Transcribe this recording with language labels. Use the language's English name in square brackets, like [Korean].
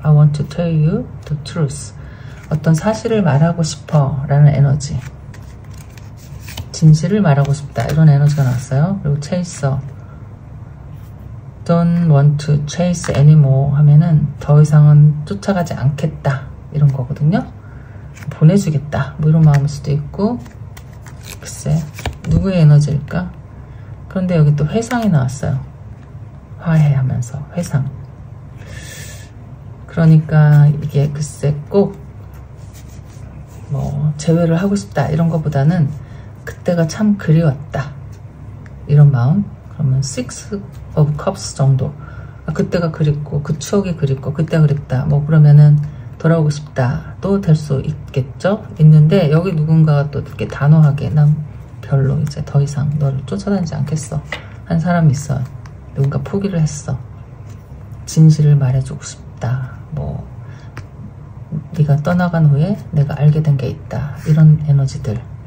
[English] I want to tell you the truth. [Korean] 어떤 사실을 말하고 싶어 라는 에너지, 진실을 말하고 싶다, 이런 에너지가 나왔어요. 그리고 chaser, [English] don't want to chase anymore [Korean] 하면은 더 이상은 쫓아가지 않겠다, 이런 거거든요. 보내주겠다, 뭐 이런 마음일 수도 있고. 글쎄 누구의 에너지일까? 그런데 여기 또 회상이 나왔어요. 화해하면서 회상. 그러니까 이게 글쎄 꼭 뭐 재회를 하고 싶다 이런 것보다는 그때가 참 그리웠다, 이런 마음. 그러면 Six of Cups 정도. 그때가 그립고 그 추억이 그립고 그때가 그립다, 뭐 그러면은 돌아오고 싶다 또 될 수 있겠죠. 있는데 여기 누군가가 또 이렇게 단호하게 난 별로 이제 더 이상 너를 쫓아다니지 않겠어 한 사람이 있어요. 누군가 포기를 했어. 진실을 말해주고 싶다, 뭐 네가 떠나간 후에 내가 알게 된 게 있다, 이런 에너지들.